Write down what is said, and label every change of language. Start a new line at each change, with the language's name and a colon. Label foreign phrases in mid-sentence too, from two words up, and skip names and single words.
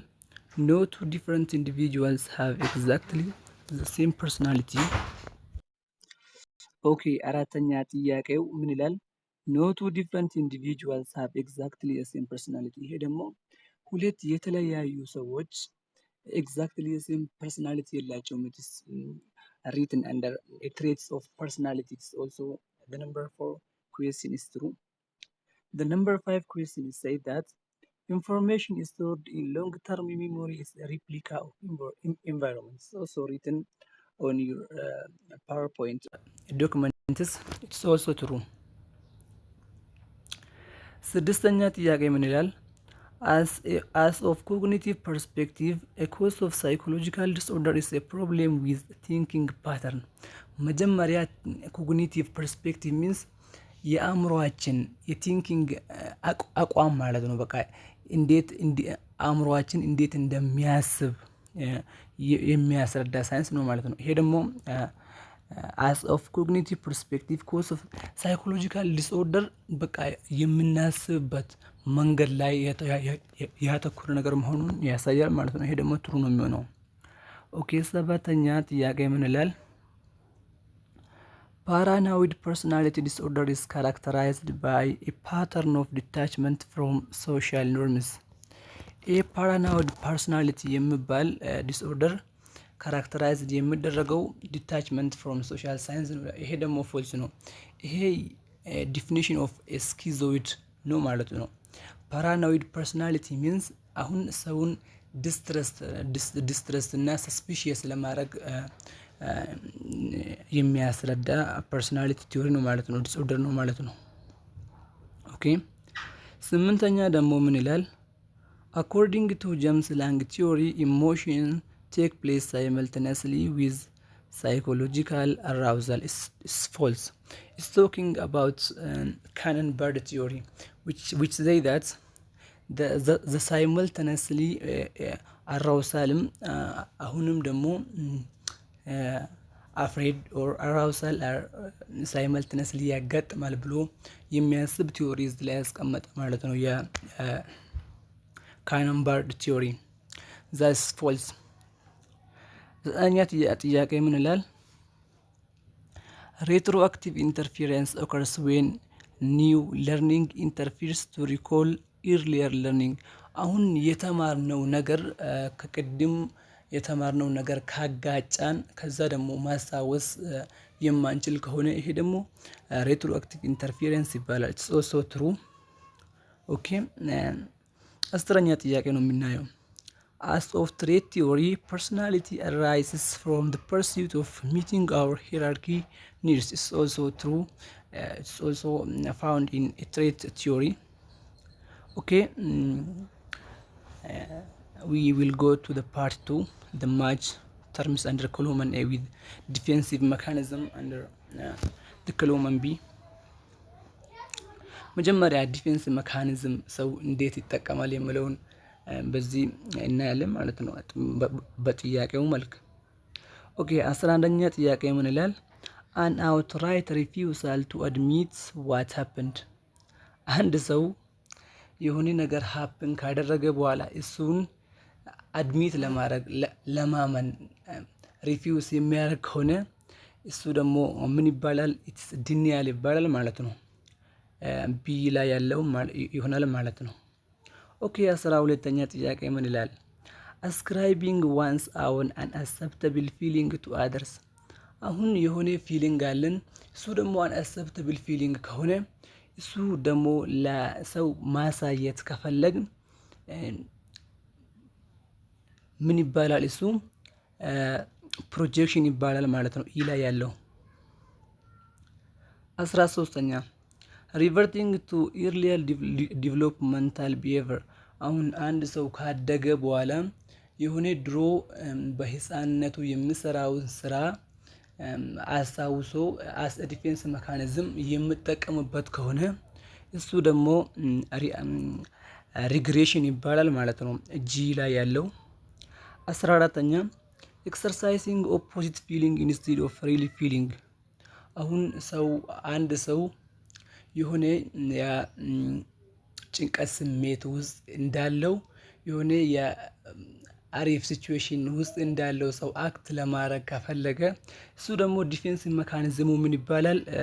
English: No two different individuals have exactly the same personality።
Amharic: ኦኬ፣ አራተኛ ጥያቄው ምን ይላል?
English: No two different individuals have exactly the same personality።
Amharic: ይሄ ደግሞ ሁለት የተለያዩ ሰዎች
English: exactly the same personality የላቸውም። ኢትስ written under a traits of personality. It's also the number 4 question is true. The number 5 question is say that information is stored in long-term memory is a replica of environments. Also written on your PowerPoint documents. It's also true.
Amharic: ስድስተኛ ጥያቄ ምን ይላል?
English: As of cognitive perspective, a cause of psychological disorder is a problem with thinking pattern.
Amharic: መጀመሪያ
English: cognitive perspective means
Amharic: የአእምሮአችን የቲንኪንግ አቋም ማለት ነው። በቃ እንዴት አእምሮአችን እንዴት እንደሚያስብ የሚያስረዳ ሳይንስ ነው ማለት ነው። ይሄ ደግሞ
English: as of cognitive perspective cause of psychological disorder
Amharic: በቃ የምናስብበት መንገድ ላይ ያተኮረ ነገር መሆኑን ያሳያል ማለት ነው። ይሄ ደግሞ ትሩ ነው የሚሆነው። ኦኬ፣ ሰባተኛ ጥያቄ ምን ይላል?
English: Paranoid personality disorder is characterized by a pattern of detachment from social norms. A paranoid personality
Amharic: የሚባል ዲስኦርደር ካራክተራይዝድ የሚደረገው
English: detachment from social science።
Amharic: ይሄ ደግሞ ፎልስ ነው። ይሄ
English: definition of schizoid
Amharic: ነው ማለት ነው።
English: paranoid personality means
Amharic: አሁን ሰውን ዲስትረስት እና ሰስፒሺየስ ለማድረግ የሚያስረዳ
English: personality theory
Amharic: ነው ማለት ነው። ዲስኦርደር ነው ማለት ነው። ኦኬ፣ ስምንተኛ ደግሞ ምን ይላል?
English: According to James Lang theory emotion take place simultaneously with psychological arousal is false. It's talking about Cannon Bird theory, which say that the simultaneously arousal
Amharic: አሁንም ደግሞ
English: afraid or arousal simultaneously
Amharic: ያጋጥማል ብሎ የሚያስብ ቲዮሪ እዚህ ላይ ያስቀመጠ ማለት ነው።
English: የካነን በርድ ቲዮሪ that's false.
Amharic: ዘጠነኛ ጥያቄ ምን ይላል?
English: Retroactive interference occurs when new learning interferes to recall earlier learning። አሁን
Amharic: የተማርነው ነገር ከቅድም የተማርነው ነገር ካጋጫን ከዛ ደግሞ ማስታወስ የማንችል ከሆነ ይሄ ደግሞ
English: retroactive interference
Amharic: ይባላል።
English: It's also true።
Amharic: ኦኬ፣ አስረኛ ጥያቄ ነው የምናየው።
English: As of trait theory, personality arises from the pursuit of meeting our hierarchy needs. It's also true. It's also found in a trait theory. Okay, we will go to the part 2, the match terms under column A with defensive mechanism under the column B.
Amharic: መጀመሪያ
English: defense mechanism
Amharic: ሰው እንዴት ይጠቀማል የሚለውን በዚህ እናያለን ማለት ነው በጥያቄው መልክ። ኦኬ፣ 11ኛ ጥያቄ ምን ይላል?
English: an outright refusal to admit what happened።
Amharic: አንድ ሰው የሆነ ነገር ሀፕን ካደረገ በኋላ እሱን አድሚት ለማድረግ ለማመን ሪፊውስ የሚያደርግ ከሆነ እሱ ደግሞ ምን ይባላል?
English: It's denial
Amharic: ይባላል ማለት ነው። ቢ ላይ ያለው ይሆናል ማለት ነው። ኦኬ፣ 12ኛ ጥያቄ ምን ይላል?
English: ascribing one's own unacceptable feeling to others።
Amharic: አሁን የሆነ ፊሊንግ አለን፣ እሱ ደግሞ
English: unacceptable feeling
Amharic: ከሆነ እሱ ደግሞ ለሰው ማሳየት ከፈለግን ምን ይባላል? እሱ ፕሮጀክሽን ይባላል ማለት ነው። ኢ ላይ ያለው 13ኛ
English: reverting to earlier developmental behavior።
Amharic: አሁን አንድ ሰው ካደገ በኋላ የሆነ ድሮ በህፃንነቱ የሚሰራውን ስራ አስታውሶ
English: as defense mechanism
Amharic: የምጠቀምበት ከሆነ እሱ ደግሞ ሪግሬሽን ይባላል ማለት ነው። ጂ ላይ ያለው 14ኛ
English: exercising opposite feeling instead of really feeling።
Amharic: አሁን አንድ ሰው የሆነ ጭንቀት ስሜት ውስጥ እንዳለው የሆነ የአሪፍ ሲቹዌሽን ውስጥ እንዳለው ሰው አክት ለማድረግ ከፈለገ እሱ ደግሞ
English: defense mechanism
Amharic: ምን ይባላል?